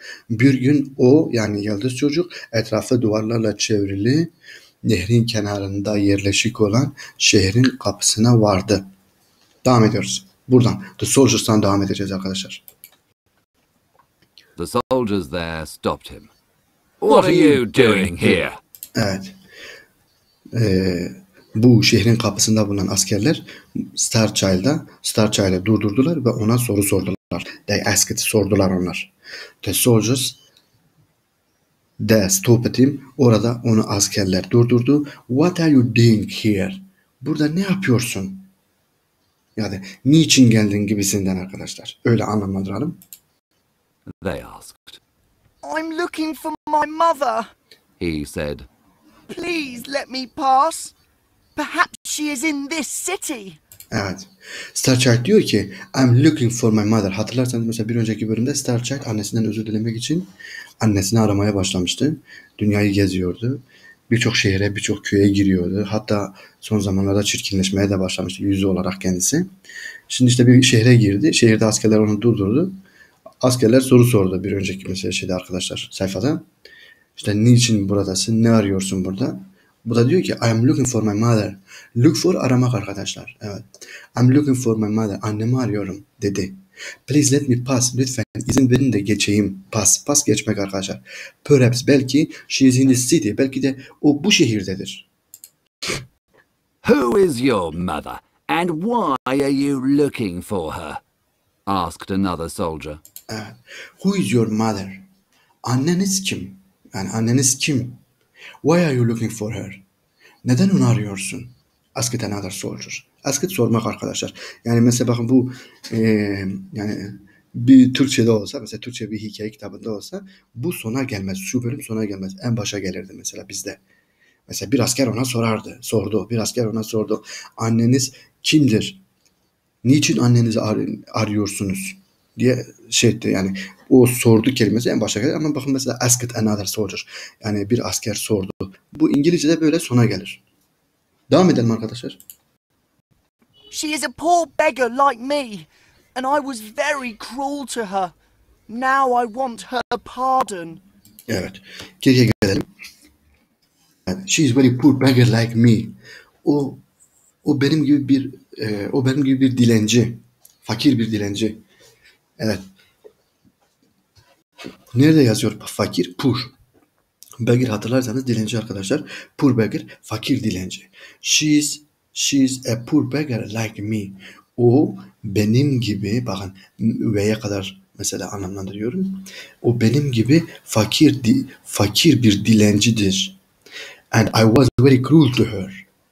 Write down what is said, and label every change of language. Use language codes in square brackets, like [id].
[tr] Bir gün o, yani yıldız çocuk, etrafı duvarlarla çevrili nehrin kenarında yerleşik olan şehrin kapısına vardı. Devam ediyoruz. Buradan The Soldiers'tan devam edeceğiz arkadaşlar. [en] The soldiers there stopped him. What are you doing here? [tr] Evet. Bu şehrin kapısında bulunan askerler Star Child'ı durdurdular ve ona soru sordular. [en] They asked, [tr] sordular onlar. [en] The soldiers they stopped him. [tr] Orada onu askerler durdurdu. [en] What are you doing here? [tr] Burada ne yapıyorsun? Yani niçin geldin gibisinden arkadaşlar. Öyle anlamlandıralım. [en] They asked. I'm looking for my mother. He said, Please let me pass. Perhaps she is in this city. [tr] Evet. Star Child diyor ki [en] I'm looking for my mother. [tr] Hatırlarsanız mesela bir önceki bölümde Star Child annesinden özür dilemek için annesini aramaya başlamıştı. Dünyayı geziyordu. Birçok şehre, birçok köye giriyordu. Hatta son zamanlarda çirkinleşmeye de başlamıştı yüzü olarak kendisi. Şimdi işte bir şehre girdi. Şehirde askerler onu durdurdu. Askerler soru sordu bir önceki mesela arkadaşlar sayfada. İşte niçin buradasın? Ne arıyorsun burada? Bu da diyor ki [en] I am looking for my mother. [tr] Look for aramak arkadaşlar. Evet. [en] I'm looking for my mother. [tr] Annemi arıyorum dedi. [en] Please let me pass. [tr] Lütfen izin verin de geçeyim. Pass geçmek arkadaşlar. [en] Perhaps belki she is in the city. [tr] Belki de o bu şehirdedir. [en] Who is your mother, and why are you looking for her? Asked another soldier. Evet. Who is your mother? [tr] Anneniz kim? Yani anneniz kim? [en] Why are you looking for her? [tr] Neden onu arıyorsun? [en] Ask it another soldier. [tr] Ask it sormak arkadaşlar. Yani mesela bakın bu yani bir Türkçe'de olsa, mesela Türkçe bir hikaye kitabında olsa bu sona gelmez. Şu bölüm sona gelmez. En başa gelirdi mesela bizde. Mesela bir asker ona sordu. Bir asker ona sordu. Anneniz kimdir? Niçin annenizi arıyorsunuz? Diye etti yani. O sordu kelimesi en başa gelir ama bakın mesela [en] ask it another soldier. [tr] Yani bir asker sordu. Bu İngilizce'de böyle sona gelir. Devam edelim arkadaşlar. [en] She is a poor beggar like me, and I was very cruel to her. Now I want her pardon. [tr] Evet. Geriye gelelim. [en] She is very poor beggar like me. [tr] O benim gibi bir dilenci. Fakir bir dilenci. Evet. Nerede yazıyor fakir? Poor. Beggar hatırlarsanız dilenci arkadaşlar. Poor beggar, fakir dilenci. [en] She is a poor beggar like me. [tr] O benim gibi, bakın üveye kadar mesela anlamlandırıyorum. O benim gibi fakir bir dilencidir. [en] And I was very cruel to her.